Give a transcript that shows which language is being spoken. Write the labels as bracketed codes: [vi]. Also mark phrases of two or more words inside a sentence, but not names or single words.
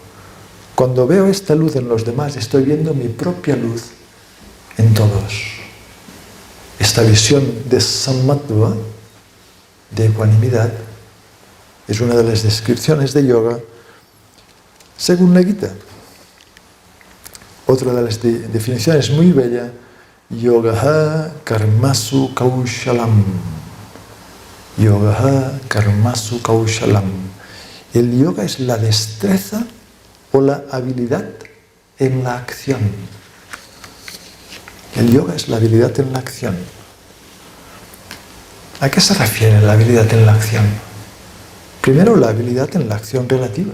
[es] Cuando veo esta luz en los demás, estoy viendo mi propia luz en todos. Esta visión de samatva, de ecuanimidad, es una de las descripciones de yoga según la Gita. Otra de las definiciones muy bella, [sa] योगः कर्मसु कौशलम्. योगः कर्मसु कौशलम्. [es] El yoga es la destreza o la habilidad en la acción. El yoga es la habilidad en la acción. ¿A qué se refiere la habilidad en la acción? Primero, la habilidad en la acción relativa.